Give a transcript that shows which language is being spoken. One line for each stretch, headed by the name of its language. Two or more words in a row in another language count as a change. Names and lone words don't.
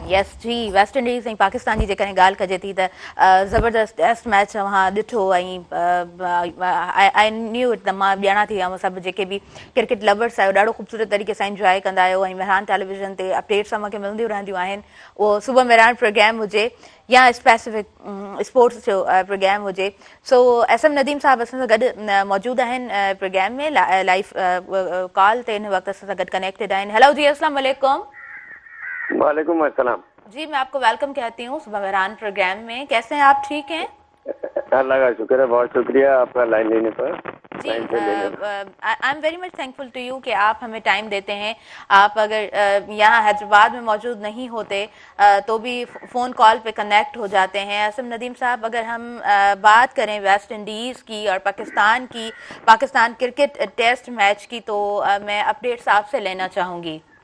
Sindhi: यस जी, वेस्ट इंडीज़ ऐं पाकिस्तान जी जेकॾहिं ॻाल्हि कजे थी त ज़बरदस्त टेस्ट मैच तव्हां ॾिठो ऐं
English: I knew it,
Sindhi: त मां ॼाणा थी ऐं सभु जेके बि
English: cricket lovers
Sindhi: आहियो ॾाढो ख़ूबसूरत तरीक़े सां इंजॉय कंदा आहियो ऐं मेहरान टेलीविज़न ते अपडेट्स मूंखे मिलंदियूं रहंदियूं आहिनि। उहो सुबुह मेहरान प्रोग्राम हुजे या
English: specific sports
Sindhi: जो प्रोग्राम हुजे। सो SM नदीम साहब असां सां गॾु मौजूद आहिनि प्रोग्राम में
English: live call
Sindhi: ते, हिन वक्त असां सां गॾु कनेक्टेड आहिनि।
Arabic: हेलो जी, अस्सलाम वालेकुम। वालेकुम अस्सलाम
Hindi: जी, मैं आपको वेलकम कहती हूँ सुबह मेहरान प्रोग्राम में। कैसे हैं आप? ठीक हैं? अल्लाह का शुक्र है, बहुत शुक्रिया आपका लाइन लेने पर। जी,
English: आई एम वेरी मच थैंकफुल टू यू
Hindi: कि आप हमें टाइम देते हैं। आप अगर यहाँ हैदराबाद में मौजूद नहीं होते तो भी
English: phone call
Hindi: पे कनेक्ट हो जाते हैं। असम नदीम साहब, अगर हम बात करें वेस्ट इंडीज़ की और पाकिस्तान की, पाकिस्तान क्रिकेट
English: test match
Hindi: की, तो मैं अपडेट्स आपसे लेना चाहूँगी।